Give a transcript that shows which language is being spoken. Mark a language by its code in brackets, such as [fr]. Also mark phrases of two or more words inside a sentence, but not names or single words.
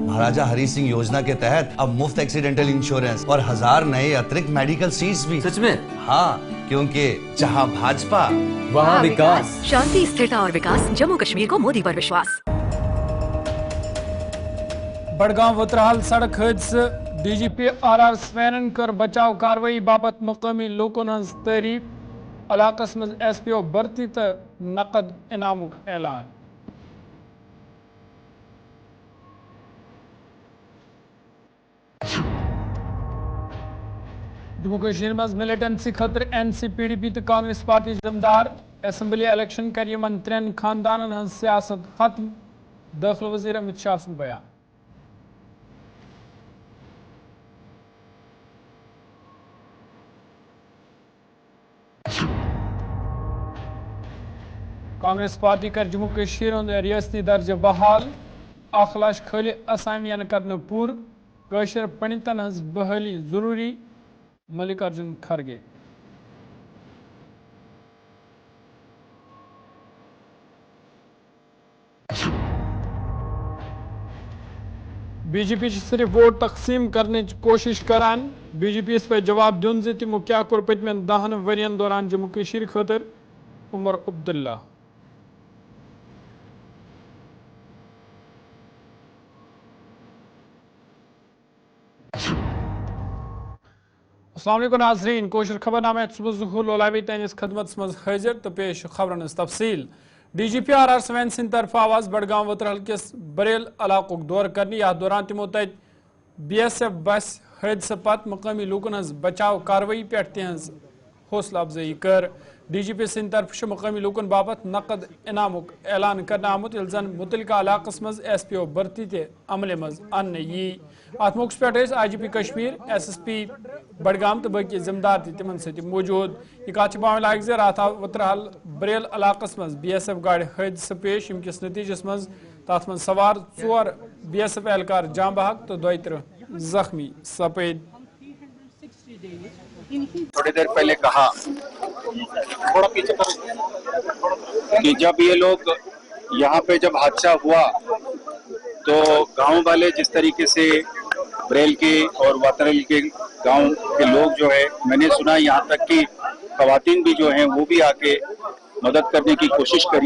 [hi] महाराजा हरि सिंह योजना के तहत अब मुफ्त [en] accidental insurance [hi] और 1000 नए अतिरिक्त [en] medical seats [hi] भी। सच में? हाँ, क्योंकि जहाँ भाजपा वहाँ विकास। शांति, स्थिरता और विकास, जम्मू कश्मीर को मोदी पर विश्वास। [ks] बड़गांव वतरहाल सड़क हादसे डीजीपी आर स्वेनन कर बचाव कार्रवाई बाबत मकामी लोकन हज तारीफ। इलाकस मज SPO भर्ती तो नकद इनाम ऐलान। जम्मू कश्मीर मज मिलिटेंसी खतर NCPDP तो कांग्रेस पार्टी जमदार। असम्बली इलेक्शन कर यमन 3 खानदानन हज सियासत खत्म। दाखिल वजीर अमित शाह सुन बयान। कांग्रेस पार्टी कर जम्मू कश्मीर रियासती दर्ज बहाल। 1 लाख खाली असामियान करने पूर। कशर पंडितन हज बहाली जरूरी। मल्लिकार्जुन खड़गे। बीजेपी [hi] सिर्फ वोट तकसीम करने की कोशिश [ks] करान। बीजेपी इस पर जवाब दुन जे तिमो क्या कोर पतमें 10 वरियन दौरान जम्मू कश्मीर खतर। उमर अब्दुल्ला। [ar] السلام عليكم [ks] नाज़रीन, कोशर खबरनामे सुबह ज़ुहूर लोलावी तैनिस खदमत मज हाजिर तो पेश खबरन तफसील। DGP RR स्वेन सिंह तरफ आवाज बड़गांव वतरहल किस बरेल इलाक़ दौर करने या दौरान तिमो तत BSF बस हादसे पत मकामी लोकन हज बचाव कार्रवाई पे तिहज हौसला अफजाई कर। DGP सिंह तरफ मकामी लोकन बाबत नकद इनाम ऐलान करना आमुत जन मुतलका इलाकस मज SPO भर्ती ते अमले मज अन यी। अत मौके पे IGP कश्मीर SSP बड़गाम तो बाकी जिम्मेदार तिमन सत मौजूद। यह कत पावन लायक जे रात वतरहाल बरेल इलाकस मज BSF गाड़ हादसे पेश यमकिस नतीजस मज तथ मज सवार 4 BSF एहलकार जाम बहक तो 32 जख्मी सपेद। [hi] थोड़ी देर पहले कहा कि जब ये लोग यहाँ पे जब हादसा हुआ तो गांव वाले जिस तरीके से बरेल के और वतरहाल के गांव के लोग जो है, मैंने सुना यहाँ तक कि खवातीन भी जो हैं वो भी आके मदद करने की कोशिश करी।